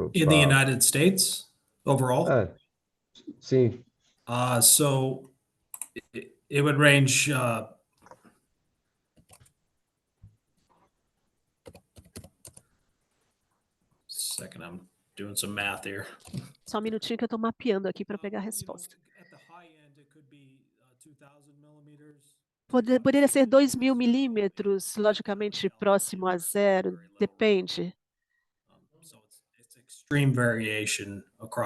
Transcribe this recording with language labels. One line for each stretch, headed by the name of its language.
English: In the United States overall?
Portuguese: Sim.
English: So it would range second, I'm doing some math here.
Portuguese: Só um minutinho que eu estou mapeando aqui para pegar a resposta.
English: At the high end, it could be 2,000 millimeters.
Portuguese: Poderia ser 2.000 milímetros, logicamente próximo a zero, depende.
English: So it's extreme variation across